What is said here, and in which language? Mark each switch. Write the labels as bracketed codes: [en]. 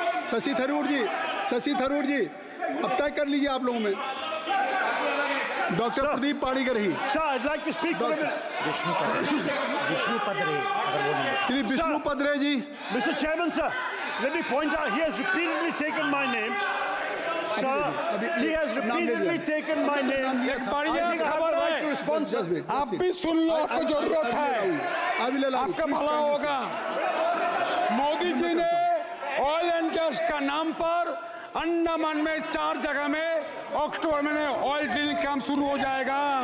[hi] शशि थरूर जी, अब तय कर लीजिए आप लोगों में। Doctor Pradeep Panigrahi. [en] Sir, I'd like to speak for a minute. [hi] Shri Vishnu पदरे ji. [en] Mr. Chairman, sir, let me point out, he has repeatedly taken my name. Sir, he has repeatedly taken my name. [hi] एक बढ़िया खबर है, आप भी सुन लो, आपको जरूरत है, आपका भला होगा। मोदी जी ने ऑयल एंड गैस का नाम पर अंडमान में 4 जगह में अक्टूबर में ऑयल ड्रिलिंग काम शुरू हो जाएगा।